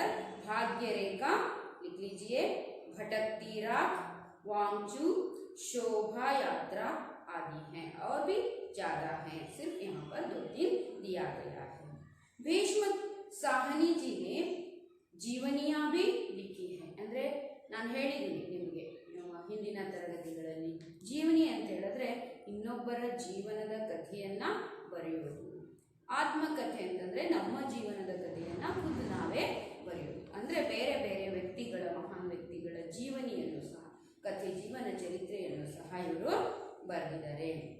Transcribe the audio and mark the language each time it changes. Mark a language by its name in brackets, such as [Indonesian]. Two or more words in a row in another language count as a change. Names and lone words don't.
[Hindi] भाग्य रेखा लिख लीजिए, भटकती राह, वांगचू, शोभा यात्रा आदि हैं, और भी ज्यादा हैं, सिर्फ यहाँ पर 2-3 दिया गया है। भीष्म साहनी जी ने ಜೀವನಿಯಾ भी लिखी है। [Kannada] ಅಂದರೆ ನಾನು ಹೇಳಿದ್ದೀನಿ ನಿಮಗೆ ಹಿಂದಿನ ತರಗತಿಗಳಲ್ಲಿ, ಜೀವನಿ ಅಂತ ಹೇಳಿದ್ರೆ ಇನ್ನೊಬ್ಬರ ಜೀವನದ ಕಥೆಯನ್ನ ಬರೆಯುವುದು. ಆತ್ಮಕಥೆ ಅಂತಂದ್ರೆ ನಮ್ಮ ಜೀವನದ ಕಥೆಯನ್ನ ಖುದ್ದು ನಾವೇ ಬರೆಯುವುದು. ಅಂದರೆ ಬೇರೆ ಬೇರೆ ವ್ಯಕ್ತಿಗಳ, ಮಹಾನ್ ವ್ಯಕ್ತಿಗಳ ಜೀವನಿಯನ್ನು ಸಹ, ಕಥೆ, ಜೀವನ ಚರಿತ್ರೆಯನ್ನು ಸಹ ಇವರು ಬರೆದಿದ್ದಾರೆ.